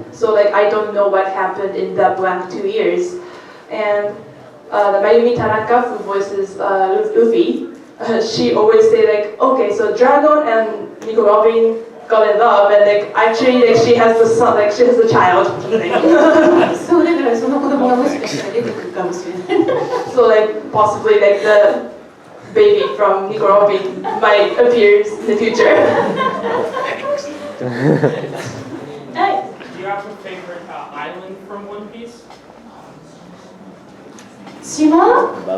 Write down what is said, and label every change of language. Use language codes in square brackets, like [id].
[en] So like I don't know what happened in that blank 2 years, and the Mayumi Tanaka who voices Luffy, she always say like, okay, so Dragon and Nico Robin got in love, and like actually like she has the son, like she has a child. [ja] So だからその子供がもしかしたら出てくるかもしれない。 [en] So like possibly like the baby from Nico Robin might appear in the future. Do you have a favorite island from One Piece? [ja] 島？